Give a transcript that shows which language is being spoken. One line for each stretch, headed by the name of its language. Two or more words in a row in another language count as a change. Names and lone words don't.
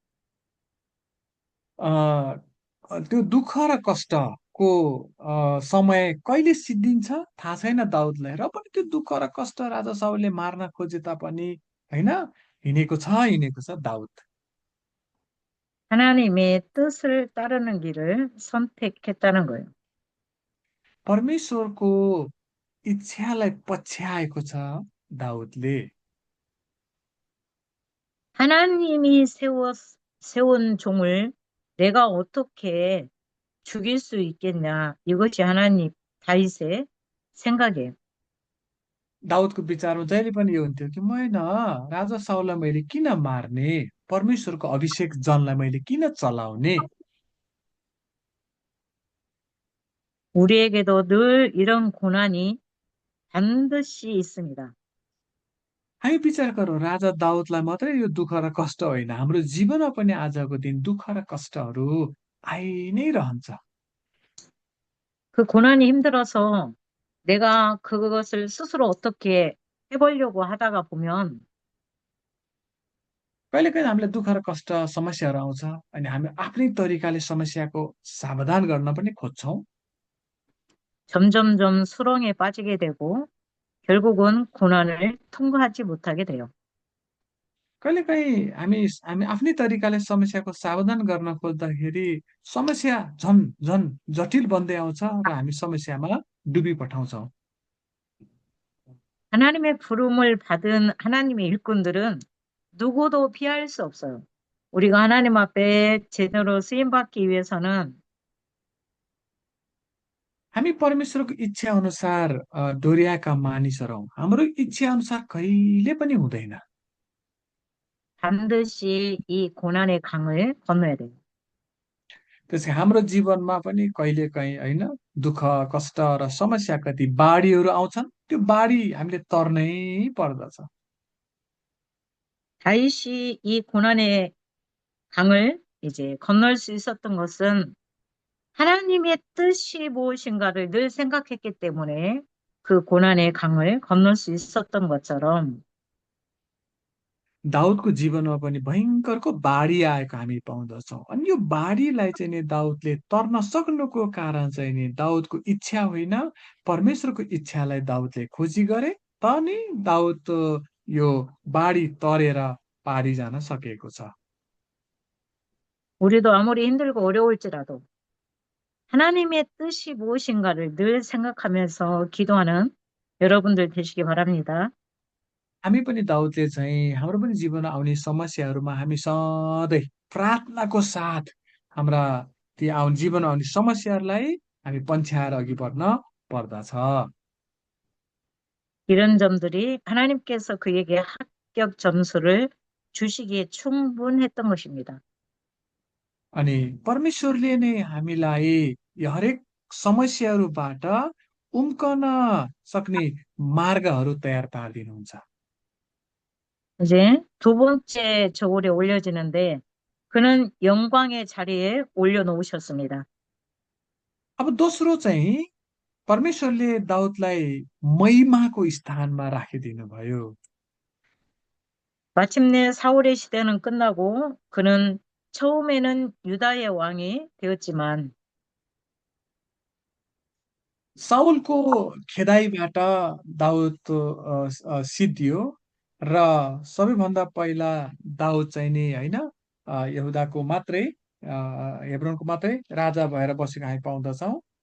Nepali: अ, त्यो दुःख र कष्टको समय कहिले सिद्धिन्छ थाहा छैन दाउदलाई, र पनि त्यो दुःख र कष्ट राजा साउलले मार्न खोजे तापनि होइन हिँडेको छ दाउद।
Korean: 하나님의 뜻을 따르는 길을 선택했다는 거예요.
Nepali: परमेश्वरको इच्छालाई पछ्याएको छ दाउदले।
Korean: 하나님이 세운 종을 내가 어떻게 죽일 수 있겠냐. 이것이 하나님 다윗의 생각이에요.
Nepali: दाउदको विचारमा जहिले पनि यो हुन्थ्यो कि होइन, राजा साउललाई मैले किन मार्ने, परमेश्वरको अभिषेक जनलाई मैले किन चलाउने।
Korean: 우리에게도 늘 이런 고난이 반드시 있습니다.
Nepali: हामी विचार गरौँ राजा दाउदलाई मात्रै यो दुःख र कष्ट होइन, हाम्रो जीवनमा पनि आजको दिन दुःख र कष्टहरू आइ नै रहन्छ।
Korean: 그 고난이 힘들어서 내가 그것을 스스로 어떻게 해보려고 하다가 보면
Nepali: कहिलेकाहीँ हामीलाई दुःख र कष्ट समस्याहरू आउँछ अनि हामी आफ्नै तरिकाले समस्याको समाधान गर्न पनि खोज्छौँ।
Korean: 점점점 수렁에 빠지게 되고 결국은 고난을 통과하지 못하게 돼요.
Nepali: कहिलेकाहीँ हामी हामी आफ्नै तरिकाले समस्याको समाधान गर्न खोज्दाखेरि समस्या झन झन जटिल बन्दै आउँछ र हामी समस्यामा डुबी पठाउँछौँ।
Korean: 하나님의 부름을 받은 하나님의 일꾼들은 누구도 피할 수 없어요. 우리가 하나님 앞에 제대로 쓰임 받기 위해서는
Nepali: हामी परमेश्वरको इच्छा अनुसार डोर्याएका मानिसहरू हौँ। हाम्रो इच्छा अनुसार कहिले पनि हुँदैन।
Korean: 반드시 이 고난의 강을 건너야 돼요.
Nepali: त्यसै हाम्रो जीवनमा पनि कहिलेकाहीँ होइन दुःख कष्ट र समस्याका ती बाढीहरू आउँछन्, त्यो बाढी हामीले तर्नै पर्दछ।
Korean: 다윗이 이 고난의 강을 이제 건널 수 있었던 것은 하나님의 뜻이 무엇인가를 늘 생각했기 때문에 그 고난의 강을 건널 수 있었던 것처럼
Nepali: दाउदको जीवनमा पनि भयङ्करको बाढी आएको हामी पाउँदछौँ। अनि यो बाढीलाई चाहिँ नि दाउदले तर्न सक्नुको कारण चाहिँ नि दाउदको इच्छा होइन, परमेश्वरको इच्छालाई दाउदले खोजी गरे, त नि दाउद यो बाढी तरेर पारी जान सकेको छ।
Korean: 우리도 아무리 힘들고 어려울지라도 하나님의 뜻이 무엇인가를 늘 생각하면서 기도하는 여러분들 되시기 바랍니다.
Nepali: हामी पनि दाउदले चाहिँ हाम्रो पनि जीवनमा आउने समस्याहरूमा हामी सधैँ प्रार्थनाको साथ हाम्रा ती जीवनमा आउने समस्याहरूलाई हामी पन्छ्याएर अघि बढ्न पर्दछ।
Korean: 이런 점들이 하나님께서 그에게 합격 점수를 주시기에 충분했던 것입니다.
Nepali: अनि परमेश्वरले नै हामीलाई यो हरेक समस्याहरूबाट उम्कन सक्ने मार्गहरू तयार पारिदिनुहुन्छ।
Korean: 이제 두 번째 저울에 올려지는데 그는 영광의 자리에 올려놓으셨습니다.
Nepali: अब दोस्रो चाहिँ परमेश्वरले दाउदलाई महिमाको स्थानमा राखिदिनु भयो।
Korean: 마침내 사울의 시대는 끝나고 그는 처음에는 유다의 왕이 되었지만
Nepali: साउलको खेदाइबाट दाउद सिद्धियो र सबैभन्दा पहिला दाउद चाहिँ नि होइन यहुदाको मात्रै हेब्रोनको मात्रै राजा भएर बसेको हामी पाउँदछौँ।